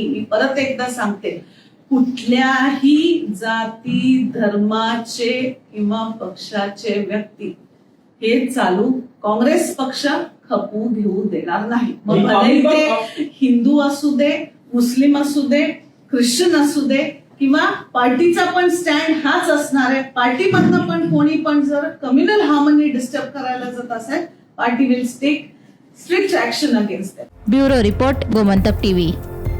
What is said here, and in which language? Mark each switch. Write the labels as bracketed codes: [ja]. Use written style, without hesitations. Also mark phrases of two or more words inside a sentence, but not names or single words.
[mr] मी परत एकदा सांगते, कुठल्याही जाती धर्माचे किंवा पक्षाचे व्यक्ती हे चालू काँग्रेस पक्ष खपू घेऊ देणार नाही। मग भले ते हिंदू असू दे, मुस्लिम असू दे, ख्रिश्चन असू दे, किंवा पार्टीचा पण स्टँड हाच असणार आहे। पार्टीमधनं पण कोणी पण जर [en] communal harmony disturb [mr] करायला जात असेल, [en] party will take strict action against them. [mr] ब्युरो रिपोर्ट, गोमंतक TV।